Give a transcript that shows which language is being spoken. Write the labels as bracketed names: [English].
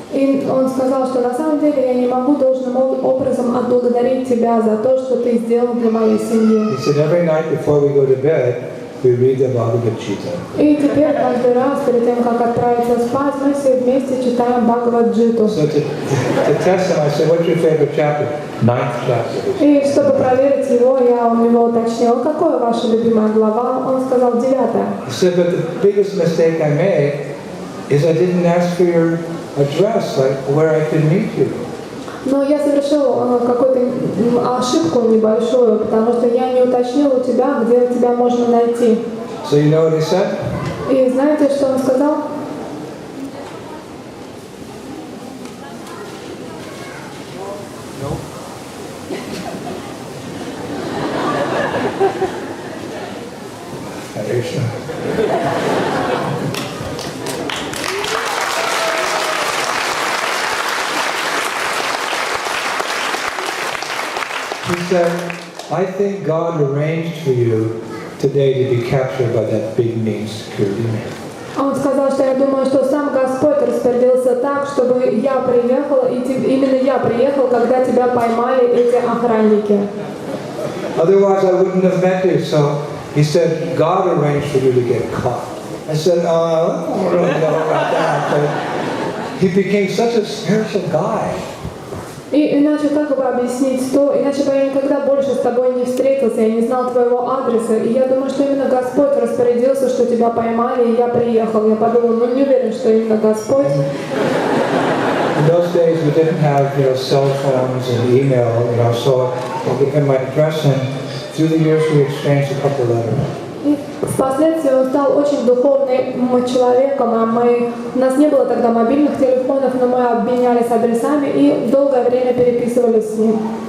[Russian] И он сказал, что на самом деле я не могу должным образом отблагодарить тебя за то, что ты сделал для моей семьи. [English] He said, every night before we go to bed, we read the Bhagavad Gita. [Russian] И теперь каждый раз, перед тем, как отправиться спать, мы все вместе читаем Бхагавад-джиту. [English] So to test him, I said, what's your favorite chapter? 9th chapter. [Russian] И чтобы проверить его, я у него уточнила, какая ваша любимая глава. Он сказал 9-я. [English] He said, but the biggest mistake I made is I didn't ask for your address, like where I could meet you. [Russian] Но я совершил какую-то ошибку небольшую, потому что я не уточнил у тебя, где тебя можно найти. [English] So you know what he said? [Russian] И знаете, что он сказал? [English] He said, I think God arranged for you today to be captured by that big mean security man. [Russian] Он сказал, что я думаю, что сам Господь распорядился так, чтобы я приехала, и именно я приехал, когда тебя поймали эти охранники. [English] Otherwise, I wouldn't have met you. So he said, God arranged for you to get caught. I said, I don't really know about that. But he became such a spiritual guy. [Russian] И иначе как бы объяснить то, иначе бы я никогда больше с тобой не встретился, я не знал твоего адреса, и я думаю, что именно Господь распорядился, что тебя поймали, и я приехал. Я подумал, ну не уверен, что именно Господь. [English] In those days, we didn't have, cell phones and email, so I gave him my address, and through the years, we exchanged a couple of letters. [Russian] И впоследствии он стал очень духовным человеком, у нас не было тогда мобильных телефонов, но мы обменялись адресами и долгое время переписывались с ним.